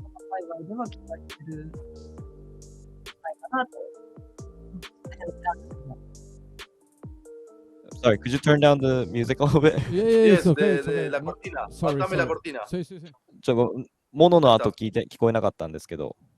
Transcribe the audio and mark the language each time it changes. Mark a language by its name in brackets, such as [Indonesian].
[Japanese] 海外では聞かれてるんじゃないかなと。 [English] Sorry, could you turn down the music a little bit? Yes, [Spanish] okay. La cortina. Faltame la cortina. Sí. [Japanese] モノの後聞こえなかったんですけど。